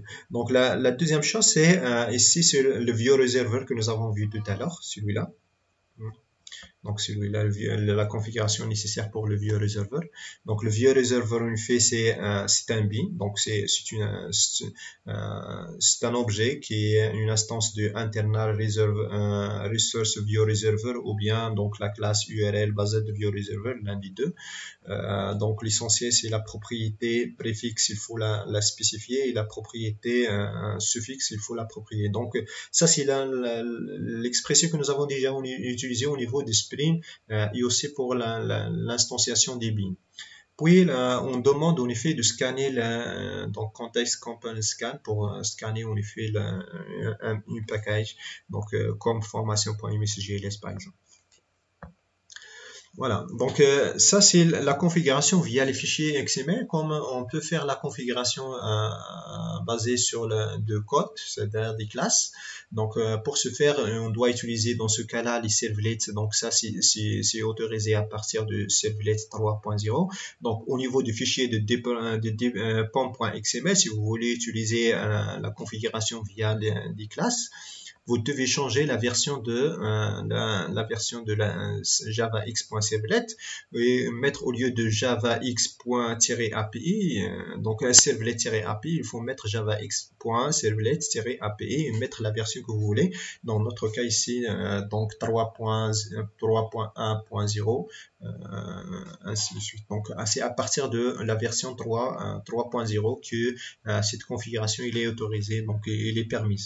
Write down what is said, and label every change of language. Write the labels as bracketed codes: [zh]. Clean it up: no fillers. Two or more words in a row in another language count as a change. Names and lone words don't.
[fr] Donc la deuxième chose, c'est ici c'est le ViewReserver que nous avons vu tout à l'heure, celui-là. Donc celui-là, la configuration nécessaire pour le ViewReserver. Donc le ViewReserver, en fait, c'est un bin. Donc c'est un objet qui est une instance de [en] internal resource ViewReserver, [fr] ou bien donc la classe URL basée de ViewReserver, l'un des deux. Donc l'essentiel, c'est la propriété préfixe, il faut la spécifier, et la propriété suffixe, il faut l'approprier. Donc ça, c'est l'expression que nous avons déjà utilisée au niveau des Spring et aussi pour l'instanciation des bins. Puis on demande en effet de scanner donc [en] context component scan [fr] pour scanner en effet une package, donc comme formation.msjls par exemple. Voilà, donc ça c'est la configuration via les fichiers XML. Comme on peut faire la configuration basée sur de code, c'est-à-dire des classes. Donc pour ce faire, on doit utiliser dans ce cas-là les servlets. Donc ça c'est autorisé à partir de servlet 3.0. Donc au niveau du fichier de pom.xml, si vous voulez utiliser la configuration via des classes, vous devez changer la version de la javax.servlet et mettre au lieu de javax.api, donc servlet-api, il faut mettre javax.servlet-api et mettre la version que vous voulez. Dans notre cas ici, donc 3.1.0, ainsi de suite. Donc c'est à partir de la version 3.0 que cette configuration il est autorisée, donc il est permise.